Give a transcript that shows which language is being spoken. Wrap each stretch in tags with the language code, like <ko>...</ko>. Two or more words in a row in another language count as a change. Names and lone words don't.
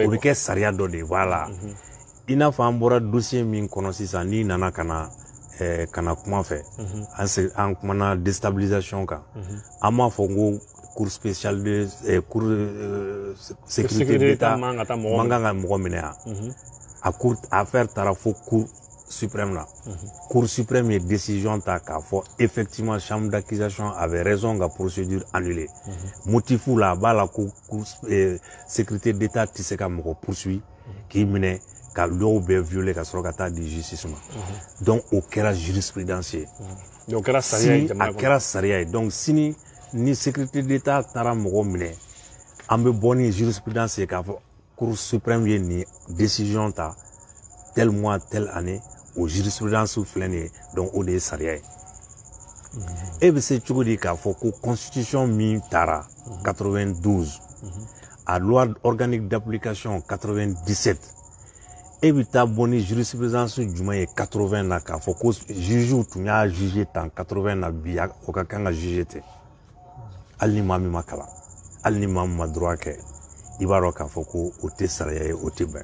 <bm>o bɛ kɛ sariya dɔ de ye voilà i n'a fɔ an bɔra dossier min kɔnɔ sisan n'i nana ka na kuma fɛ an kumana déstabilisation kan an m'a fɔ ko</bm> <fr>cour spéciale de cour sécurité d'État</fr> <bm>man kan ka mɔgɔ minɛ yan a</bm> <fr>cour affaire</fr> <bm>taara fo</bm> <fr>cour suprême là. Cour suprême est décision</fr> <bm>ta k'a fɔ</bm> <fr>effectivement chambre d'accusation avait raison</fr> <bm>ka</bm> <fr>procédure annulée.</fr> <bm>Motifu la b'a la ko</bm> <fr>sécurité d'État</fr> <bm>tɛ se ka mɔgɔ poursuit k'i minɛ ka dɔw bɛɛ violer ka sɔrɔ ka taa di justice ma. Donc o kɛra jurisprudence ye. Donc kɛra sariya ye jamana kɔnɔ. A kɛra sariya ye. Donc sini ni</bm> <fr>sécurité d'État</fr> <bm>taara mɔgɔ minɛ an bɛ bɔ ni jurisprudence ye k'a fɔ</bm> <fr>cour suprême</fr> <bm>ye nin décision ta</bm> <fr>tel mois telle année</fr> <bm>o jurisprudence filɛ nin ye donc o de ye sariya ye. E bɛ se cogo di k'a fɔ ko constitution min taara 92 a</bm> <fr>loi organique d'application</fr> <bm>97 e bɛ taa bɔ ni jurisprudence jumɛn ye 80 na k'a fɔ ko juge tun y'a juge tan 80 na bi o ka kan ka juge ten hali ni maa min ma kalan hali ni maa min ma droit kɛ i b'a dɔn k'a fɔ ko o tɛ sariya ye o tɛ bɛn.</bm>